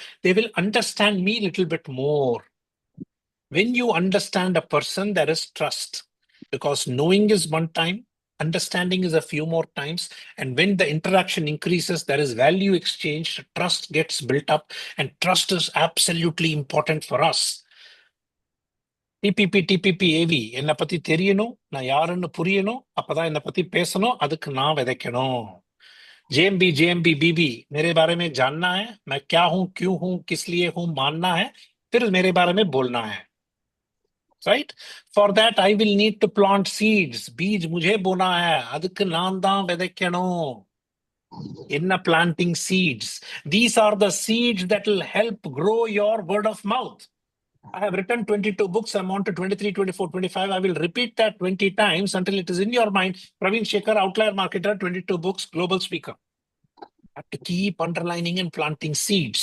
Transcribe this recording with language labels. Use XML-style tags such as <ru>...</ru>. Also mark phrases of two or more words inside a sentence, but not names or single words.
<en>They will understand me a little bit more. When you understand a person, there is trust. Because knowing is one time, understanding is a few more times. And when the interaction increases, there is value exchange, trust gets built up, and trust is absolutely important for us. TPP,</en> <ta>AV, என்னை பத்தி தெரியணும், நான் யாருன்னு புரியணும், அப்பதான் என்னை பத்தி பேசணும், அதுக்கு நான் விதைக்கணும். JMB,</ta> <hi>BB, मेरे बारे में जानना है, मैं क्या हूं, क्यों हूं, किस लिए हूं, मानना है, फिर मेरे बारे में बोलना है.</hi> <en>Right? For that, I will need to plant seeds.</en> <hi>बीज मुझे बोना है,</hi> <ta>அதுக்கு நான் தான் விதைக்கணும்.</ta> <en>என்ன planting seeds. These are the seeds that will help grow your word of mouth. I have written 22 books. I'm on to 23, 24, 25. I will repeat that 20 times until it is in your mind. Praveen Shekhar, outlier marketer, 22 books, global speaker. I have to keep underlining and planting seeds.</en>